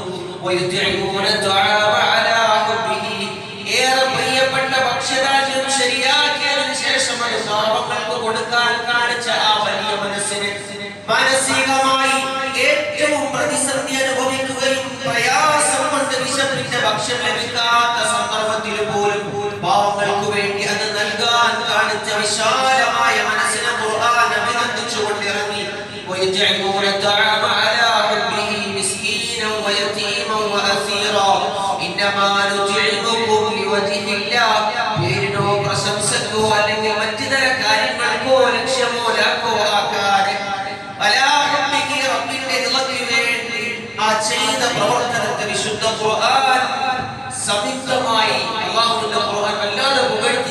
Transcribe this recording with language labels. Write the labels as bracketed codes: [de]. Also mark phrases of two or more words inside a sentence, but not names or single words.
[ar] ويطعمون الطعام على حبه, [ml] ഏറെ പ്രിയപ്പെട്ട ഭക്ഷ്യധാന്യം ശരിയാക്കിയതിനു ശേഷം അത് പാവങ്ങൾക്ക് കൊടുക്കാൻ കാണിച്ച ആ വലിയ മനസ്സിന് മാനസികമായി ഏറ്റവും പ്രതിസന്ധി അനുഭവിക്കുകയും പ്രയാസം കൊണ്ട് വിശപ്പിന്റെ ഭക്ഷ്യം ലഭിക്കാത്ത സന്ദർഭത്തിൽ പോലും പാവങ്ങൾക്ക് വേണ്ടി അത് നൽകാൻ കാണിച്ച വിശാലമായ മനസ്സിനെ ഖുർആൻ അഭിനന്ദിച്ചുകൊണ്ടിറങ്ങി. [ar] ويجعلون الطعام على حبه مسكينا ويتيما وأسيرا إنما نطعمكم لوجه الله. [ml] പേരിനോ പ്രശംസക്കോ അല്ലെങ്കിൽ മറ്റു തര കാര്യങ്ങൾക്കോ ലക്ഷ്യമോ ലാക്കോ ആക്കാതെ [ar] على حبه, [ml] റബ്ബിന്റെ ഇളക്ക് വേണ്ടി ആ ചെയ്ത പ്രവർത്തനത്തെ വിശുദ്ധ ഖുർആൻ സംയുക്തമായി അല്ലാഹുവിന്റെ ഖുർആൻ വല്ലാതെ പുകഴ്ത്തി.